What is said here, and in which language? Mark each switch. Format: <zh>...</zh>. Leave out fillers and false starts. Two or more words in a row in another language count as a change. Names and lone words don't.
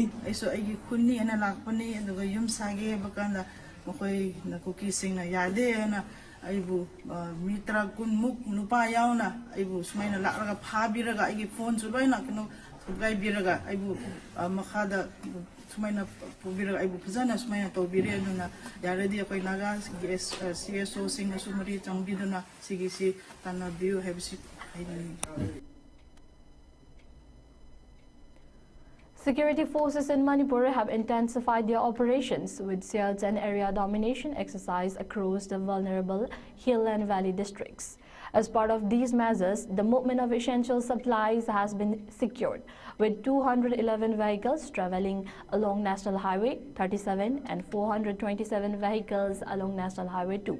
<mni>aiso aigi khunni ana lakpani aduga yum sage bakanda mokoi na Kuki singna yade na aibu mitra kun muk nupa yauna aibu sumaina lakraga phabiraga aigi phone subaina kino gai biraga aibu makhada sumaina pubiraga aibu phajana sumaina tawbire aduna yaredi akoi naga CSO singna sumari changbiduna sigisi tanna view habisi</mni> <en>Security forces in Manipur have intensified their operations with search and area domination exercise across the vulnerable hill and valley districts. As part of these measures, the movement of essential supplies has been secured, with 211 vehicles traveling along National Highway 37 and 427 vehicles along National Highway 2.</en>